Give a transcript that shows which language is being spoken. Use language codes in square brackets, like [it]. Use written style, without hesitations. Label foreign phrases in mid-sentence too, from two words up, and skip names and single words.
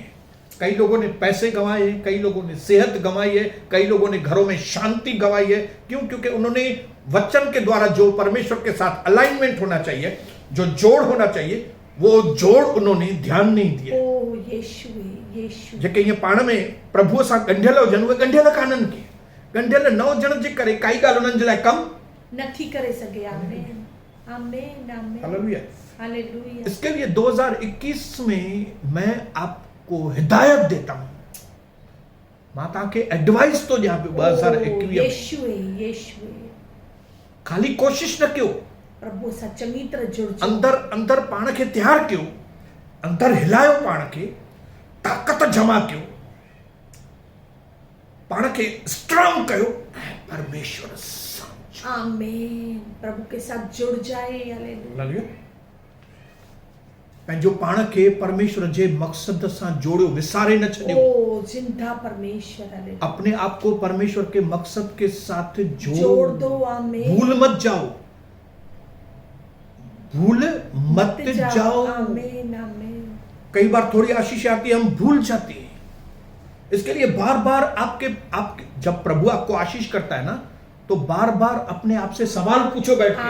[hi] कई लोगों ने पैसे गंवाए हैं, कई लोगों ने सेहत गंवाई है, कई लोगों ने घरों में शांति गंवाई है। क्यों? क्योंकि उन्होंने वचन के द्वारा जो परमेश्वर के साथ अलाइनमेंट होना चाहिए, जो जोड़ होना चाहिए, वो जोड़ उन्होंने ध्यान नहीं दिया। [sd] ओ यीशुवे यीशु। जेके ये पाण में प्रभु सां गंढियल हुजनि, उहे गंढियल कान्हनि के, गंढियल न हुजण जे करे काई ॻाल्हि उन्हनि जे लाइ कम नथी करे सघे। आमीन आमीन आमीन। हालेलुया हालेलुया। [hi] इसके लिए 2021 में मैं आपको हिदायत देता हूं, [sd] मां तव्हांखे एडवाइस तो ॾियां पियो 2021 यीशुवे यीशुवे। खाली कोशिश न कयो, प्रभु सां चङी तरह जुड़जो। अंदर पाण खे तैयार कयो, अंदर हिलायो, पाण खे ताक़त जमा कयो, पाण खे स्ट्रांग कयो, परमेश्वर सां। [hi] आमीन। प्रभु के साथ जुड़ जाए। हालेलुया। [sd] पंहिंजो पाण खे परमेश्वर जे मकसद सां जोड़ियो, विसारे न छॾियो। ओ जिंदा परमेश्वर। हालेलुया। [hi] अपने आप को परमेश्वर के मकसद के साथ जोड़ दो। आमीन। भूल मत जाओ, भूल मत जाओ। आमीन आमीन। कई बार थोड़ी आशीष आती है, हम भूल जाते हैं। इसके लिए बार बार आपके जब प्रभु आपको आशीष करता है ना, तो बार बार अपने आप से सवाल पूछो बैठ के।